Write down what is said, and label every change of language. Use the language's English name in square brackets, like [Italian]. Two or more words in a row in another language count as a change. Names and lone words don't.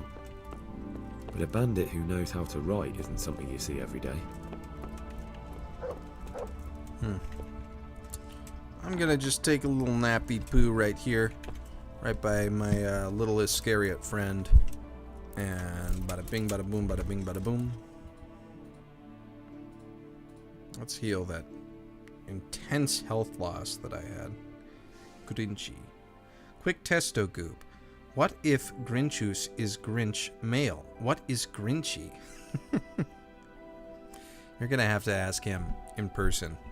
[English] But a bandit who knows how to ride isn't something you see every day. I'm gonna just take a little nappy poo right here. Right by my little Iscariot friend. And bada bing, bada boom, bada bing, bada boom. Let's heal that intense health loss that I had. Grinchy. Quick testo goop. What if Grinchus is Grinch male? What is Grinchy? You're gonna have to ask him in person.